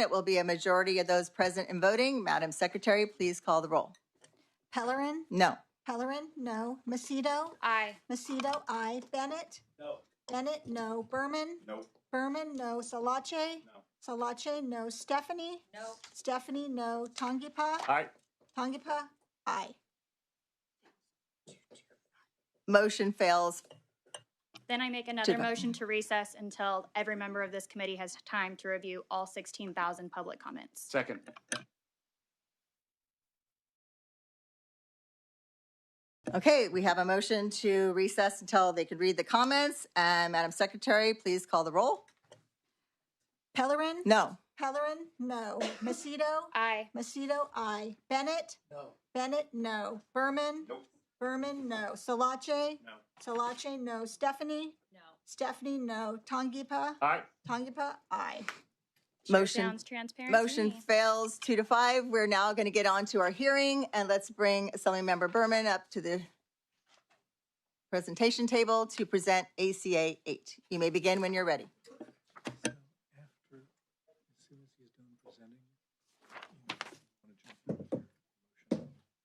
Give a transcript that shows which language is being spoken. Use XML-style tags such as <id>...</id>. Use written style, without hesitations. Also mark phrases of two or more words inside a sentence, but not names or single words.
<en>It will be a majority of those present and voting. Madam Secretary, please call the roll. Pellerin, No. Pellerin, no. Macedo, Aye. Macedo, aye. Bennett, No. Bennett, no. Berman, Nope. Berman, no. Salache, No. Salache, no. Stephanie, No. Stephanie, no. Tongipa, Aye. Tongipa, aye. Motion fails. Then I make another motion to recess until every member of this committee has time to review all 16,000 public comments. Second. Okay, we have a motion to recess until they can read the comments. And Madam Secretary, please call the roll. Pellerin, No. Pellerin, no. Macedo, Aye. Macedo, aye. Bennett, No. Bennett, no. Berman, Nope. Berman, no. Salache, No. Salache, no. Stephanie, No. Stephanie, no. Tongipa, Aye. Tongipa, aye. Chair Motion- sounds transparent to Motion me. fails 2-5. We're now going to get on to our hearing, and let's bring Assemblymember Berman up to the presentation table to present ACA 8. You may begin when you're ready. So after, as soon as he's done presenting, you want to jump in with your motion.</en>